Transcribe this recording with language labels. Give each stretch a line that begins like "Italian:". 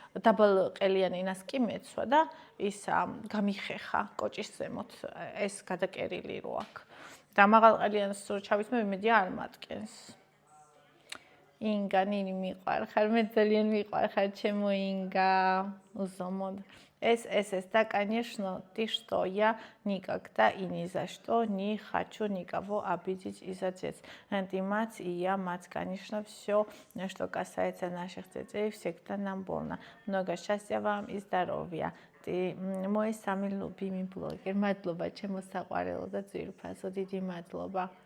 Georgian: დაბალ ყელიანი ნას კი მეცვა და ის გამიხეხა კოჭის ზემოთ, ეს გადაკერილი რო აქვს. და მაღალ ყელიანს ჩავისმე, იმედია არ მატკენს. ინგა, ნინი მიყვარხარ, მე ძალიან მიყვარხარ, ჩემო ინგა. узомод.
Russian: Es да, конечно, ты что, я никогда и ни за что не хочу никого обидеть из отец. Ты мать и я мать, конечно, все, что касается наших детей, всегда нам больно. Много счастья вам и здоровья. Ты мой самый любимый блогер.
Georgian: Мадлоба, чему саყვარელო და ძვირფასო, დიდი მადლობა.